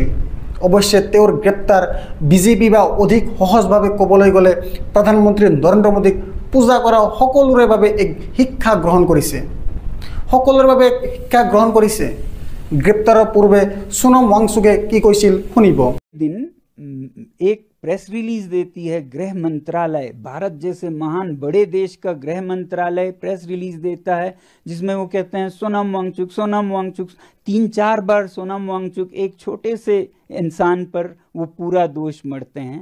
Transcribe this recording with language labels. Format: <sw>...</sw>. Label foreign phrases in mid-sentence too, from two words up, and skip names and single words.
<as>অৱশ্যে তেওঁৰ গ্ৰেপ্তাৰ বিজেপি বা অধিক সহজভাৱে ক'বলৈ গ'লে প্ৰধানমন্ত্ৰী নৰেন্দ্ৰ মোদীক পূজা কৰা সকলোৰে বাবে এক শিক্ষা গ্ৰহণ কৰিছে। গ্ৰেপ্তাৰৰ পূৰ্বে সোনম ৱাংচুকে কি কৈছিল শুনিব।</as> <hi>दिन एक प्रेस रिलीज देती है गृह मंत्रालय, भारत जैसे महान बड़े देश का गृह मंत्रालय प्रेस रिलीज देता है जिसमें वो कहते हैं सोनम वांगचुक 3-4 बार सोनम वांगचुक एक छोटे से इंसान पर वो पूरा दोष मढ़ते हैं।</hi>